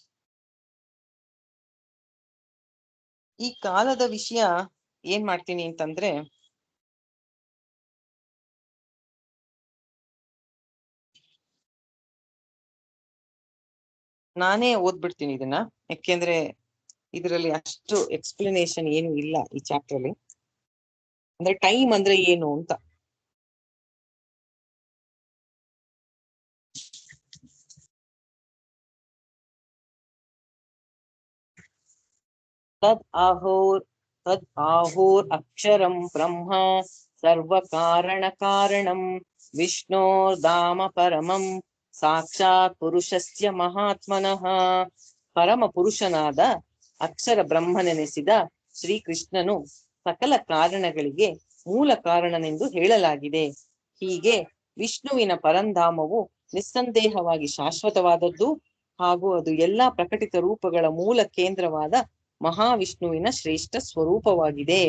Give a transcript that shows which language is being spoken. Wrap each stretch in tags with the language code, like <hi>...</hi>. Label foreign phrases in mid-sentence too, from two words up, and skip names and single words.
<kn>ಈ ಕಾಲದ ವಿಷಯ ಏನ್ ಮಾಡ್ತೀನಿ ಅಂತಂದ್ರೆ, ನಾನೇ ಓದ್ಬಿಡ್ತೀನಿ ಇದನ್ನ, ಯಾಕೆಂದ್ರೆ ಇದರಲ್ಲಿ ಅಷ್ಟು ಎಕ್ಸ್ಪ್ಲನೇಷನ್ ಏನು ಇಲ್ಲ ಈ ಚಾಪ್ಟರ್ ಅಲ್ಲಿ. ಅಂದ್ರೆ ಟೈಮ್ ಅಂದ್ರೆ ಏನು ಅಂತ.</kn> <sa>ತದ್ ಆಹೋರ್ ಅಕ್ಷರಂ ಬ್ರಹ್ಮ ಸರ್ವ ಕಾರಣ ಕಾರಣಂ ವಿಷ್ಣೋರ್ಧಾಮ ಪರಮಂ ಸಾಕ್ಷಾತ್ ಪುರುಷಸ್ಯ ಮಹಾತ್ಮನಃ.</sa> <kn>ಪರಮ ಪುರುಷನಾದ ಅಕ್ಷರ ಬ್ರಹ್ಮನೆನಿಸಿದ ಶ್ರೀಕೃಷ್ಣನು ಸಕಲ ಕಾರಣಗಳಿಗೆ ಮೂಲ ಕಾರಣನೆಂದು ಹೇಳಲಾಗಿದೆ. ಹೀಗೆ ವಿಷ್ಣುವಿನ ಪರಂಧಾಮವು ನಿಸ್ಸಂದೇಹವಾಗಿ ಶಾಶ್ವತವಾದದ್ದು ಹಾಗೂ ಅದು ಎಲ್ಲಾ ಪ್ರಕಟಿತ ರೂಪಗಳ ಮೂಲ ಕೇಂದ್ರವಾದ ಮಹಾವಿಷ್ಣುವಿನ ಶ್ರೇಷ್ಠ ಸ್ವರೂಪವಾಗಿದೆ.</kn>